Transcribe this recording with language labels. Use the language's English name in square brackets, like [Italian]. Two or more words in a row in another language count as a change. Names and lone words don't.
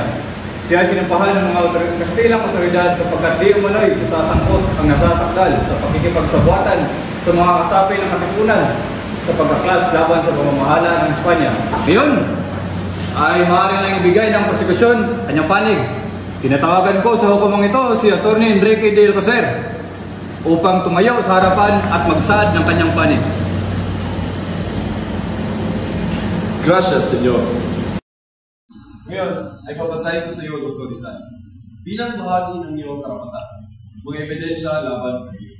[Filipino] Siya ay sinampahan ng mga Kastilang otoridad sapagkat di umano'y sasangkot ang nasasakdal sa pakikipagsabuatan sa mga kasapi ng katipunan sa pagkaklas laban sa pamamahala ng Espanya. Ngayon ay maaari lang ibigay ng prosekusyon kanyang panig. Tinatawagan ko sa hukumang ito si Atty. Enrique de Alcocer upang tumayo sa harapan at magsaad ng kanyang panig. [Spanish] Gracias, Senyor. [Filipino] Ngayon ay babasahin ko sa iyo, Dr. Rizal, bilang bahagi ng iyong karapatan, mga ebidensya laban sa iyo.